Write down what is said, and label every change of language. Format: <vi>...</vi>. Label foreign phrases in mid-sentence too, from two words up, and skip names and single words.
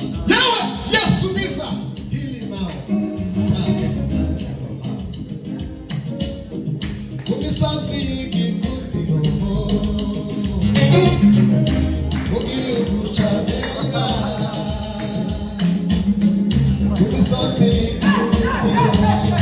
<rw>Yawe, Yesu mwiza.</rw> <sw>Hili mawe. Kabisa, kabisa.</sw> <rw>Ku misozi y'igikundiro. Mu gihugu cya Bera. Ku misozi y'igikundiro.</rw>